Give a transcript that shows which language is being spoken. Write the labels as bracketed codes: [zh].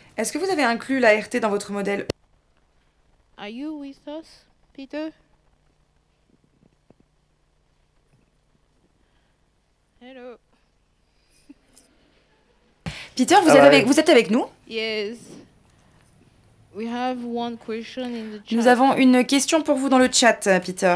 [fr] Est-ce que vous avez inclus l'ART dans votre modèle? [en] Are you with us, Peter? Hello. [fr] Peter, vous êtes avec nous? [en] Yes. We have one question in the chat. [fr] Nous avons une question pour vous dans le chat, Peter.